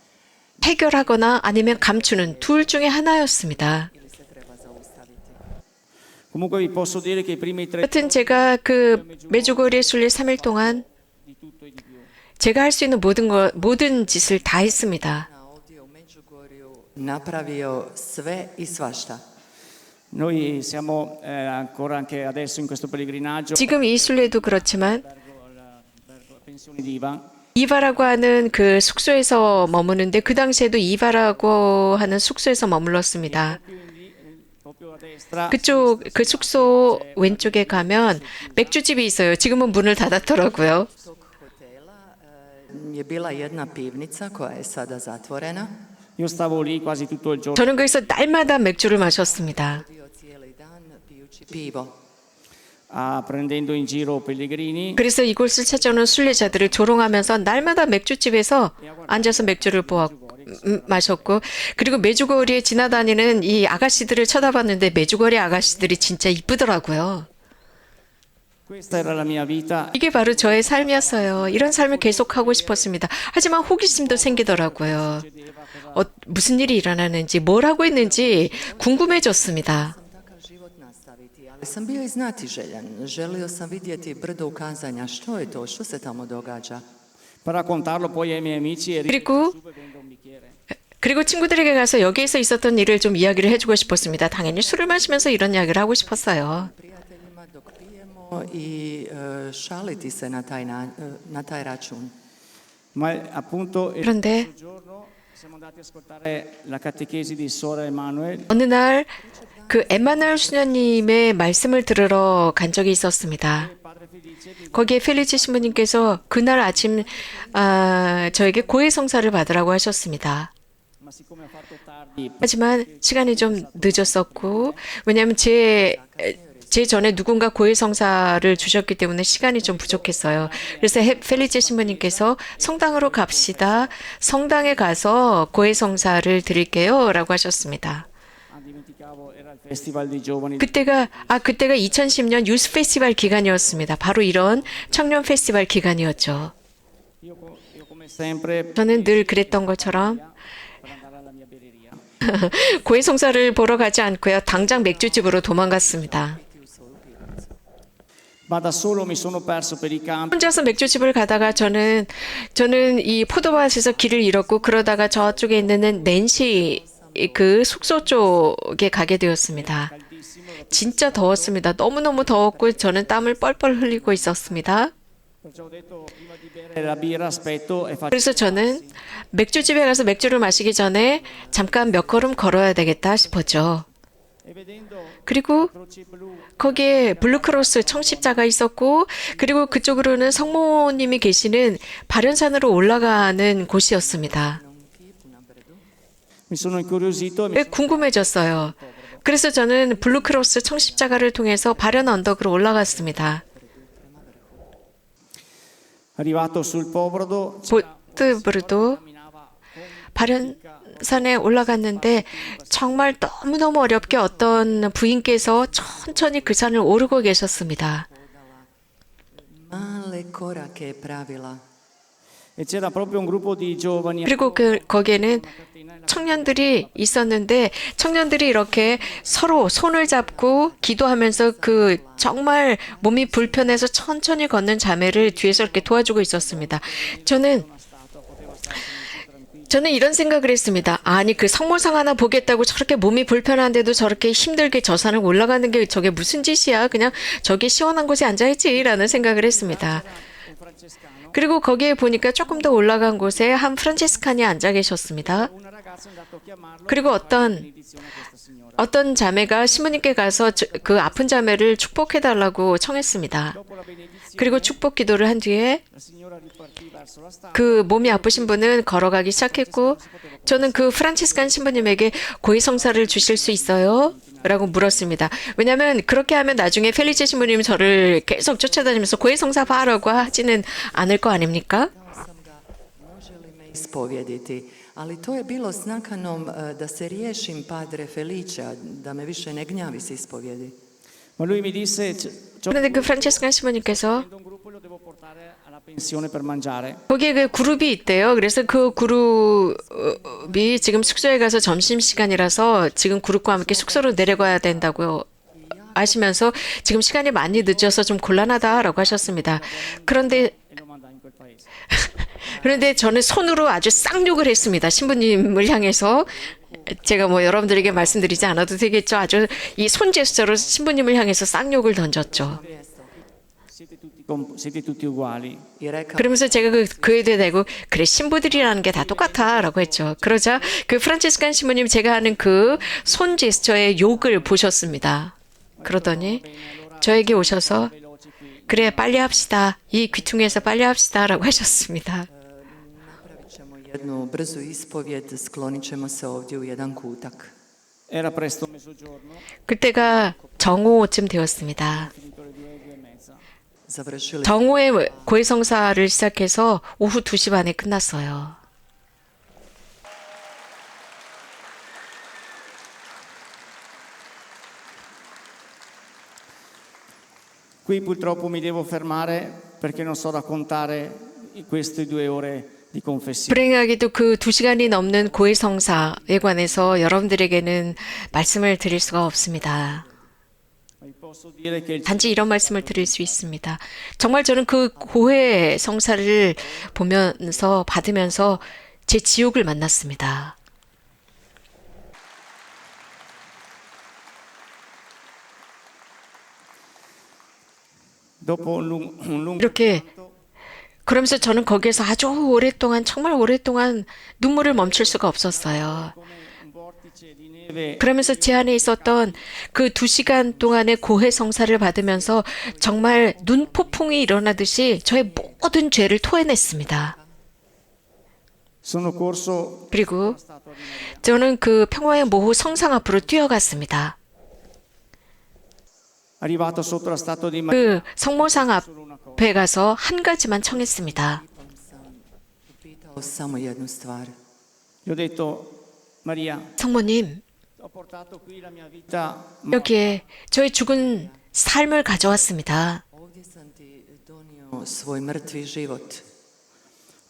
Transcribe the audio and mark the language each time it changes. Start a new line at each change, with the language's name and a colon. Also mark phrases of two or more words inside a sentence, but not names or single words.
Korean: 해결하거나 아니면 감추는 둘 중에 하나였습니다.
Croatian: Ili se treba zaustaviti.
Italian: Comunque vi posso dire che i primi 3
Korean: 여튼 제가 그 메주거리에 sul릴 3일 동안
Italian: di tutto e di più.
Korean: 제가 할 수 있는 모든 짓을 다 했습니다.
Croatian: Na ovdje u Međugorju napravio sve i svašta.
Italian: Noi siamo ancora anche adesso in questo pellegrinaggio
Korean: 지금 이 순례도 그렇지만
Italian: albergo pensione di Ivan.
Korean: 이바라고 하는 그 숙소에서 머무는데 그 당시에도 이바라고 하는 숙소에서 머물렀습니다.
Italian: Proprio a destra
Korean: 그쪽 그 숙소 왼쪽에 가면 맥주집이 있어요. 지금은 문을 닫았더라고요.
Croatian: Tog hotela je bila jedna pivnica koja je sada zatvorena.
Italian: io stavo lì quasi tutto il giorno
Korean: 저는 거기서 날마다 맥주를 마셨습니다.
Croatian: Bio cijeli dan pijući pivo.
Italian: prendendo in giro pellegrini.
Korean: 그래서 이곳을 찾아오는 순례자들을 조롱하면서 날마다 맥주집에서 앉아서 맥주를 마셨고 그리고 메주거리에 지나다니는 이 아가씨들을 쳐다봤는데 메주거리 아가씨들이 진짜 이쁘더라고요.
Italian: Questa era la mia vita.
Korean: 이게 바로 저의 삶이었어요. 이런 삶을 계속하고 싶었습니다. 하지만 호기심도 생기더라고요. 무슨 일이 일어나는지 뭘 하고 있는지 궁금해졌습니다.
Croatian: Sam takav život nastaviti, ali sam bio i znatiželjan. Želio sam vidjeti brdo ukazanja. Što je to? Što se tamo događa?
Italian: Per raccontarlo poi ai miei amici e
Korean: 그리고
Italian: e vendo un bicchiere.
Korean: 그리고 친구들에게 가서 여기에서 있었던 일을 좀 이야기를 해주고 싶었습니다. 당연히 술을 마시면서 이런 이야기를 하고 싶었어요.
Croatian: Prijateljima dok pijemo i šaliti se na taj račun.
Italian: Ma appunto il
Korean: 그런데
Italian: giorno siamo andati a ascoltare la catechesi di Sora Emanuele.
Korean: 어느 날 그 엠마누엘 수녀님의 말씀을 들으러 간 적이 있었습니다.
Italian: Padre Felice
Korean: 거기에 펠리치 신부님께서 그날 아침 저에게 고해성사를 받으라고 하셨습니다.
Italian: ma siccome ha fatto tardi
Korean: 하지만 시간이 좀 늦었었고 왜냐하면 제 전에 누군가 고해성사를 주셨기 때문에 시간이 좀 부족했어요. 그래서 펠리체 신부님께서 성당으로 갑시다. 성당에 가서 고해성사를 드릴게요. 라고 하셨습니다.
Italian: dimenticavo era il festival dei giovani.
Korean: 그때가 2010년
English: youth festival
Korean: 기간이었습니다. 바로 이런 청년 페스티벌 기간이었죠.
Italian: Io come sempre
Korean: 저는 늘 그랬던 것처럼
Italian: per andare alla mia birreria.
Korean: 고해성사를 보러 가지 않고요. 당장 맥주집으로 도망갔습니다.
Italian: Ma da solo mi sono perso per i campi.
Korean: 혼자서 맥주집을 가다가 저는 이 포도밭에서 길을 잃었고 그러다가 저쪽에 있는 낸시 그 숙소 쪽에 가게 되었습니다. 진짜 더웠습니다. 너무너무 더웠고 저는 땀을 뻘뻘 흘리고 있었습니다.
Italian: Perciò ho detto prima di bere la birra aspetto e faccio
Korean: 그래서 저는 맥주집에 가서 맥주를 마시기 전에 잠깐 몇 걸음 걸어야 되겠다 싶었죠.
Italian: e vedendo
Korean: 그리고
Italian: croci blu
Korean: 거기에 블루크로스 청십자가 있었고 그리고 그쪽으로는 성모님이 계시는 바련산으로 올라가는 곳이었습니다.
Italian: mi sono incuriosito e mi
Korean: 네, 궁금해졌어요. 그래서 저는 블루크로스 청십자가를 통해서 바련 언덕으로 올라갔습니다.
Italian: arrivato sul Pobrodo
Korean: 보트브르도 바련산에 올라갔는데 정말 너무너무 어렵게 어떤 부인께서 천천히 그 산을 오르고 계셨습니다.
Croatian: Male korake je pravila.
Italian: e c'era proprio un gruppo di giovani
Korean: 그리고 거기에는 청년들이 있었는데 청년들이 이렇게 서로 손을 잡고 기도하면서 그 정말 몸이 불편해서 천천히 걷는 자매를 뒤에서 이렇게 도와주고 있었습니다. 저는 이런 생각을 했습니다. 아니 그 성모상 하나 보겠다고 저렇게 몸이 불편한데도 저렇게 힘들게 저 산을 올라가는 게 저게 무슨 짓이야. 그냥 저기 시원한 곳에 앉아있지라는 생각을 했습니다. 그리고 거기에 보니까 조금 더 올라간 곳에 한 프란치스칸이 앉아 계셨습니다.
Italian: un ragazzo è andato a chiamarlo
Korean: 그리고 어떤
Italian: benedizione a questa signora.
Korean: 자매가 신부님께 가서 그 아픈 자매를 축복해달라고 청했습니다.
Italian: Dopo la benedizione
Korean: 그리고 축복 기도를 한 뒤에
Italian: la signora ripartì verso la strada.
Korean: 그 몸이 아프신 분은 걸어가기 시작했고 저는 그 프란치스칸 신부님에게 고해성사를 주실 수 있어요? 라고 물었습니다. 왜냐하면 k렇게 하면 나중에 펠리체 신부님이 저를 계속 쫓아다니면서 고해성사 봐라고 하지는 않을 거 아닙니까?
Croatian: Pitao sam ga može li me ispovjediti, ali to je bilo s nakanom da se riješim padre Felicia, da me više ne gnjavi s ispovjedi.
Italian: Ma lui mi disse c'ho
Korean: 그런데 그 프란치스칸 신부님께서
Italian: un gruppo lo devo portare alla pensione per mangiare.
Korean: 거기에 그 그룹이 있대요. 그래서 그 그룹이 지금 숙소에 가서 점심시간이라서 지금 그룹과 함께 숙소로 내려가야 된다고 하시면서 지금 시간이 많이 늦어서 좀 곤란하다라고 하셨습니다. 그런데
Italian: E lo mandai in quel paese.
Korean: 저는 손으로 아주 쌍욕을 했습니다. 신부님을 향해서. 제가 뭐 여러분들에게 말씀드리지 않아도 되겠죠. 아주 이 손 제스처로 신부님을 향해서 쌍욕을 던졌죠.
Italian: Siete tutti uguali.
Croatian: I rekao,
Korean: 그러면서 제가 그에 대고 그래 신부들이라는 게 다 똑같아라고 했죠. 그러자 그 프란치스칸 신부님 제가 하는 그 손 제스처의 욕을 보셨습니다. 그러더니 저에게 오셔서 그래 빨리 합시다. 이 귀퉁이에서 빨리 합시다라고 하셨습니다.
Croatian: napravit ćemo jednu brzu ispovjed, sklonit ćemo se ovdje u jedan kutak.
Italian: Era presto mezzogiorno,
Korean: 그때가 정오쯤 되었습니다.
Italian: finito le 2:30.
Croatian: Završili
Korean: 정오에 고해성사를 시작해서 오후 2시 반에 끝났어요.
Italian: Qui purtroppo mi devo fermare perché non so raccontare queste 2 ore di confessione.
Korean: 불행하게도 그 2시간이 넘는 고해성사에 관해서 여러분들에게는 말씀을 드릴 수가 없습니다.
Italian: Vi posso dire che il
Korean: 단지 이런 말씀을 드릴 수 있습니다. 정말 저는 그 고해성사를 보면서 받으면서 제 지옥을 만났습니다.
Italian: dopo un lungo
Korean: 이렇게 그러면서 저는 거기에서 아주 오랫동안 정말 오랫동안 눈물을 멈출 수가 없었어요.
Italian: come un vortice di neve
Korean: 그러면서 제 안에 있었던 그 2시간 동안의 고해성사를 받으면서 정말 눈폭풍이 일어나듯이 저의 모든 죄를 토해냈습니다.
Italian: sono corso
Korean: 그리고 저는 그 평화의 모후 성상 앞으로 뛰어갔습니다.
Italian: arrivato sotto la statua di Maria.
Korean: 그 성모상 앞에 가서 한 가지만 청했습니다.
Croatian: pitao samo jednu stvar.
Italian: Gli ho detto Maria,
Korean: 성모님,
Italian: ho portato qui la mia vita,
Korean: 여기에 저의 죽은 삶을 가져왔습니다.
Croatian: Ovdje sam ti donio svoj mrtvi život.